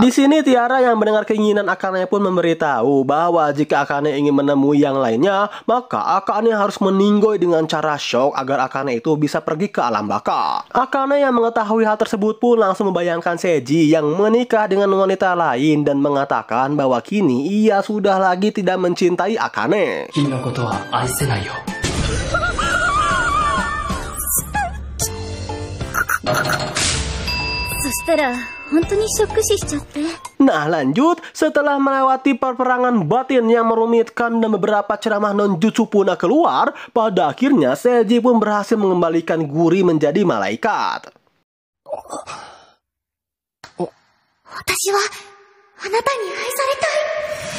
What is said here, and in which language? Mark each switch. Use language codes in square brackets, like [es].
[id] Di sini Tiara yang mendengar keinginan Akane pun memberitahu bahwa jika Akane ingin menemui yang lainnya, maka Akane harus meninggoy dengan cara shock agar Akane itu bisa pergi ke alam baka. Akane yang mengetahui hal tersebut pun langsung membayangkan Seiji yang menikah dengan wanita lain dan mengatakan bahwa kini ia sudah lagi tidak mencintai Akane. [ja] 君のことは愛せないよ。そしたら本当にショック死しちゃって。 [id] Nah lanjut, setelah melewati peperangan batin yang merumitkan dan beberapa ceramah non-jutsu puna keluar, pada akhirnya Seiji pun berhasil mengembalikan Guri menjadi malaikat. [ja] 私はあなたに愛されたい。